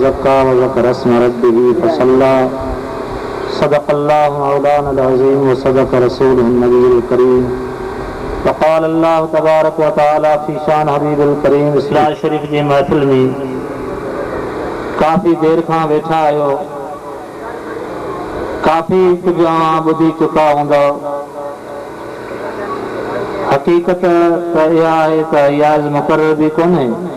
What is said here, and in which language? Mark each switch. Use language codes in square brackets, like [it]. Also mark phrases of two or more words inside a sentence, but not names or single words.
[ar] فزكى وذكر اسم ربه فصلى صدق الله مولانا العظيم وصدق رسوله النبي الكريم وقال الله تبارك وتعالى في شأن حبيبه الكريم. [sd] इस्लाम शरीफ जी महफ़िल में काफ़ी देर खां वेठा आहियो, काफ़ी कुछ ॿुधी चुका हूंदो। हक़ीक़त त इहा आहे त रियाज़ मुक़रर बि कोन्हे।